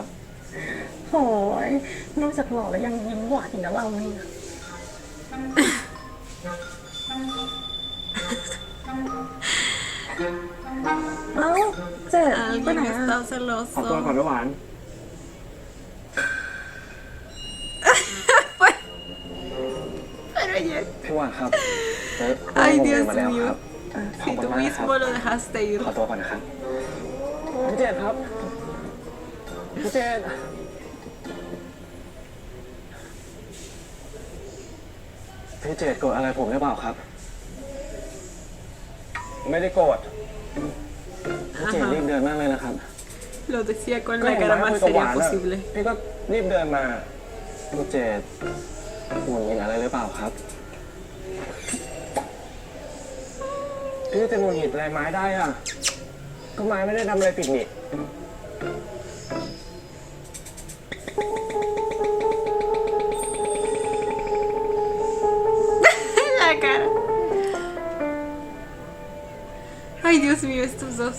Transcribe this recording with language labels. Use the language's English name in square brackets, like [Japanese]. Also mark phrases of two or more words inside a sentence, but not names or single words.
[Thai] โหยนอกจากหล่อแล้วยังยิ้มหวานอีกนะเราเนี่ยเอ้าเจ็ดไปไหน [Spanish] Alguien [Thai] อะ [Spanish] está [Thai] ขอตัวก่อน [Spanish] celoso. [Thai] นะหวาน [Spanish] Pero ya. [Thai] พี่หวานครับแล้ว [Spanish] Ay, [Thai] ผมเดิ [Spanish] Dios [Thai] นมาแล้วครับ [Spanish] mío. Si tú mismo lo dejaste ir. [Thai] ขอตัวก่อนนะครับ พี่เจดครับ พี่เจด พี่เจดโกรธอะไรผมหรือเปล่าครับ ไม่ได้โกรธ พี่เจดรีบเดินมากเลยนะครับ [Spanish] Lo decía con [Thai] ก็ [Spanish] la [Thai] เห็น [Spanish] cara [Thai] ไม้คุ [Spanish] más [Thai] ยกับหวา [Spanish] seria [Thai] นอะ [Spanish] posible. [Thai] พี่ก็รีบเดินมา พี่เจดหงุดหงิดอะไรหรือเปล่าครับ พี่จะหงุดหงิดอะไรไม้ได้อ่ะ ก็ไม้ไม่ได้ทำอะไรผิดนี่ [Spanish] La cara. Ay, Dios mío, estos dos.